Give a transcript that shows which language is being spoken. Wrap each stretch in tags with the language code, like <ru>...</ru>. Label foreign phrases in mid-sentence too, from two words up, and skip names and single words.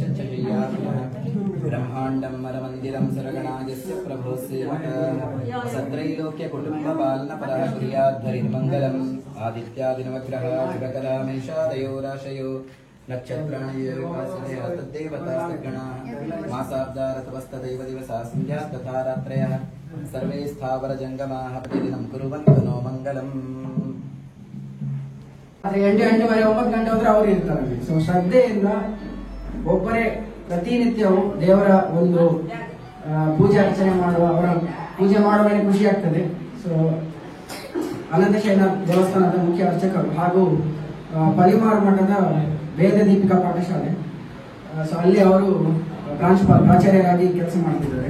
<sa>शय्यात्मः ब्रह्माण्डं मरमन्दिरं सरगणायस्य प्रभो सेवकः सत्रैलोक्य कुटुम्बपालनपरः कुर्याद्धरिर्मङ्गलम् आदित्यादिनवग्रह शुभकलामेषादयो राशयो नक्षत्राणि तद्देवतास्तगणाः मासाब्दारतवस्तदैव दिवसा सन्ध्याः तथा रात्रयः सर्वे स्थावर जंगमाः प्रतिदिनं कुर्वन्तु नो मंगलम्.</sa> <kn>8 ಗಂಟೆವರೆ 9 ಗಂಟೆ ಹೋದ್ರೆ ಅವರು ಇರ್ತಾರೆ. ಸೊ ಶ್ರದ್ಧೆಯಿಂದ ಒಬ್ಬರೇ ಪ್ರತಿನಿತ್ಯವೂ ದೇವರ ಒಂದು ಪೂಜೆ ಅರ್ಚನೆ ಮಾಡುವ, ಅವರ ಪೂಜೆ ಮಾಡುವಲ್ಲಿ ಖುಷಿ ಆಗ್ತದೆ. ಸೊ ಅನಂತಶಯನ ದೇವಸ್ಥಾನದ ಮುಖ್ಯ ಅರ್ಚಕರು ಹಾಗೂ ಪಲಿಮಾರು ಮಠದ ವೇದ ದೀಪಿಕಾ ಪಾಠಶಾಲೆ, ಸೊ ಅಲ್ಲಿ ಅವರು ಪ್ರಾಚಾರ್ಯರಾಗಿ ಕೆಲಸ ಮಾಡ್ತಿದ್ದಾರೆ.</kn>